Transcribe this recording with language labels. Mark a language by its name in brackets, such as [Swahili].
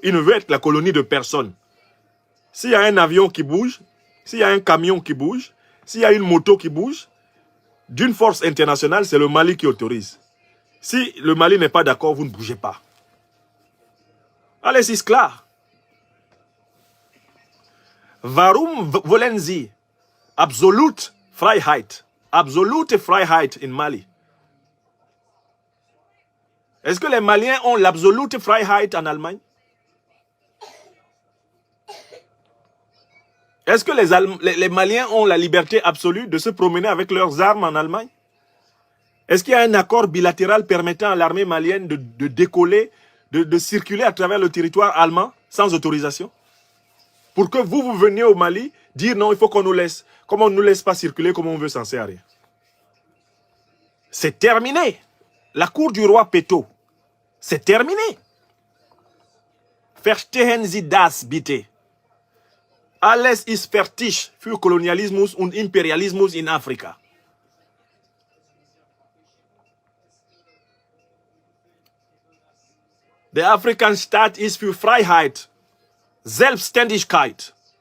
[French] Il ne veut être la colonie de personne. S'il y a un avion qui bouge, s'il y a un camion qui bouge, s'il y a une moto qui bouge, d'une force internationale, c'est le Mali qui autorise. Si le Mali n'est pas d'accord, vous ne bougez pas. Allez, c'est clair. [German] Warum wollen Sie absolute Freiheit? Absolute Freiheit in Mali. [French] Est-ce que les Maliens ont l' [German] absolute Freiheit [French] en Allemagne? Est-ce que les Maliens ont la liberté absolue de se promener avec leurs armes en Allemagne? Est-ce qu'il y a un accord bilatéral permettant à l'armée malienne de décoller, de circuler à travers le territoire allemand sans autorisation? Pour que vous veniez au Mali dire non, il faut qu'on nous laisse. Comme on ne nous laisse pas circuler, comme on veut, s'en sert à rien. C'est terminé. La cour du roi Péto, c'est terminé. [German] Verstehen Sie das, bitte. Alles ist fertig für Kolonialismus und Imperialismus in Afrika. Der African Staat ist für Freiheit, Selbstständigkeit.